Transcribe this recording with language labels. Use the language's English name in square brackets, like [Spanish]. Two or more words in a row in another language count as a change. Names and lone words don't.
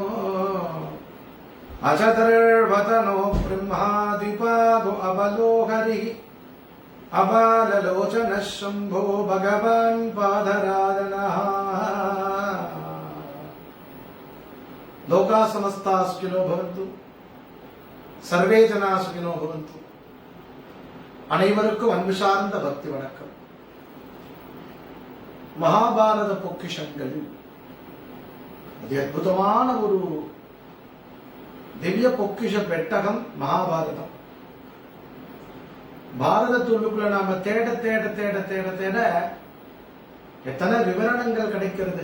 [Sanskrit] अचतुर्वदनो ब्रह्मादिपादो अवलोहरिः अबाललोचनः शम्भो भगवान् पादराजनः लोका समस्ता सुखिनो भवन्तु सर्वे जना सुखिनो भवन्तु [Tamil] அனைவருக்கும் அன்பு சார்ந்த பக்தி வணக்கம். மகாபாரத பொக்கிஷங்கள் அது அற்புதமான ஒரு திவ்ய பொக்கிஷ பெட்டகம் மகாபாரதம். பாரதத்துள்ளுக்குள்ள நாம தேட தேட தேட தேட தேட எத்தனை விவரணங்கள் கிடைக்கிறது.